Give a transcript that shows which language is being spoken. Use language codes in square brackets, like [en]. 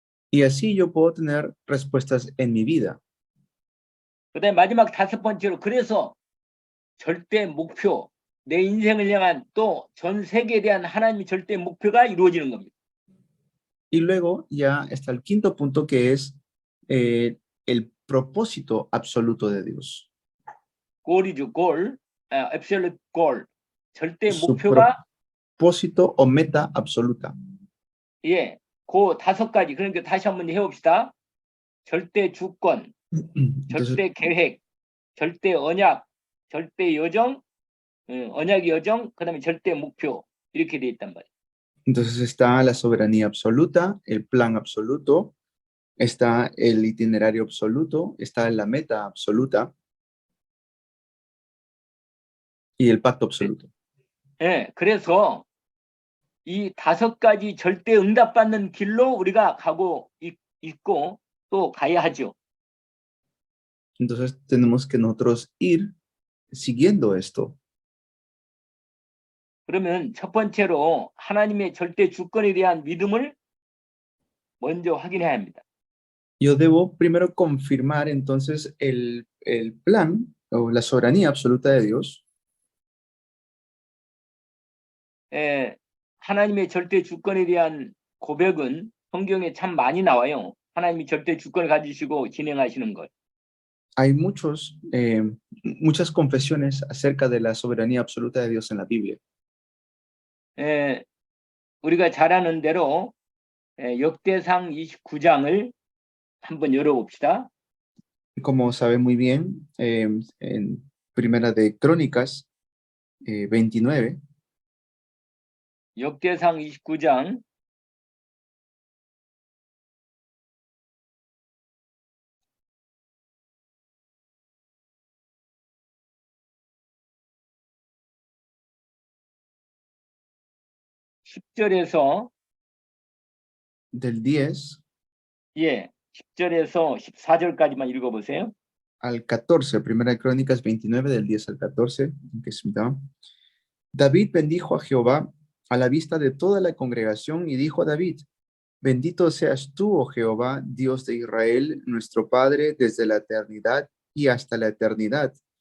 [es] Y así yo puedo tener respuestas en mi vida. [ko] 그다음에 마지막 5번째로 그래서 절대 목표, 내 인생을 향한 또 전 세계에 대한 하나님의 절대 목표가 이루어지는 겁니다. [es] Y luego ya está el quinto punto que es el propósito absoluto de Dios. [en] Goal is goal, absolute goal. [ko] 절대 [es] su [ko] 목표가 [es] propósito o meta absoluta. [ko] 예, 그 5가지. 그러니까 다시 한번 해봅시다. 절대 주권, [es] Entonces, [ko] 절대 계획, 절대 언약, 절대 여정, 언약의 여정, 그다음에 절대 목표 이렇게 돼 있단 말이에요. [es] entonces está la soberanía absoluta, el plan absoluto, está el itinerario absoluto, está la meta absoluta y el pacto absoluto. [ko] 예, 그래서 이 5가지 절대 응답받는 길로 우리가 가고 있고 또 가야 하죠. [es] Entonces tenemos que nosotros ir siguiendo esto. [ko] 그러면 첫 번째로 하나님의 절대 주권에 대한 믿음을 먼저 확인해야 합니다. [es] Yo debo primero confirmar entonces el plan o la soberanía absoluta de Dios. [ko] 예, 하나님의 절대 주권에 대한 고백은 성경에 참 많이 나와요. 하나님이 절대 주권을 가지시고 진행하시는 것. [es] Hay muchas confesiones acerca de la soberanía absoluta de Dios en la Biblia. [ko] 예, 우리가 잘 아는 대로 역대상 29장을 한번 열어봅시다. [es] Como sabe muy bien, en Primera de Crónicas 29, [ko] 역대상 29장 10절에서 [es] del 10 [ko] 예, 10절에서 14절까지만 읽어보세요. [es] al 14, Primera de Crónicas 29, del 10 al 14, que es mitad. David bendijo a Jehová a la vista de toda la congregación y dijo a David, bendito seas tú, oh Jehová, Dios de Israel, nuestro Padre, desde la eternidad y hasta la eternidad.